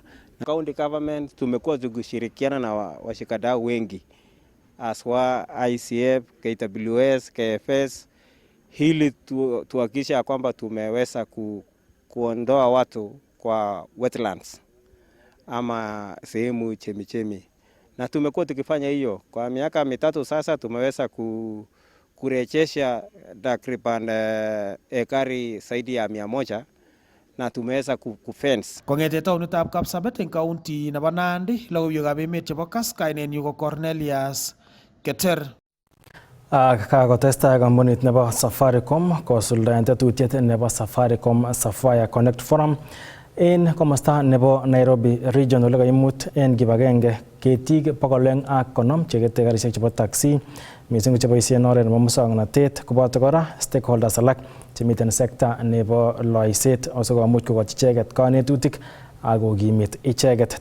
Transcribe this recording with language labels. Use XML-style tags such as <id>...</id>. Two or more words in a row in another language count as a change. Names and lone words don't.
<sw>Na county government tumekuwa tukishirikiana na washikadau wengi aswa ICF, KWS, KFS hili tuhakikisha kwamba tumeweza kuondoa watu kwa wetlands ama sehemu chemichemi. Na tumekuwa tukifanya hiyo kwa miaka mitatu sasa. Tumeweza kurejesha takriban ekari zaidi ya 100 na tumeweza kufence.</sw> <kln>Kong'ete taonitab Kapsabet eng county nebo Nandi, logoiwekab emet chebo Kass, kainenyu ko Cornelius Keter. Kakotestai kampunit nebo Safaricom kosuldaen tetutiet nebo Safaricom Connect Forum en komosta nebo Nairobi region ole kaimut en kibagenge ketik 250 chekete karisiek chebo taxi mising cheboisien oret nebo muswoknotet koboto kora stakeholders alak chemiten sekta nebo loiset asikomuch kokochi icheket kanetutik akokimit icheket.</kln>